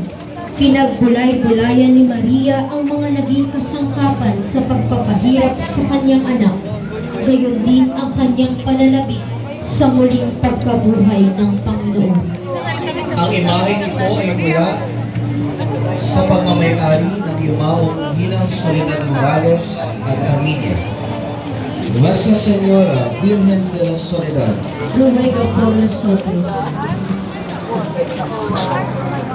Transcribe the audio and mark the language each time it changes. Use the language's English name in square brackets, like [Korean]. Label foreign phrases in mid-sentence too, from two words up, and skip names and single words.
[Filipino] Pinagbulay-bulayan ni Maria ang mga naging kasangkapan sa pagpapahirap sa kanyang anak, gayon din ang kanyang panalabik sa muling pagkabuhay ng Panginoon. Ang imaheng ito ay mula sa pagmamayari ng yumaong Ginang Soledad Morales at pamilya. [Spanish] Nuestra Señora Virgen de la Soledad, Ruega por nosotros.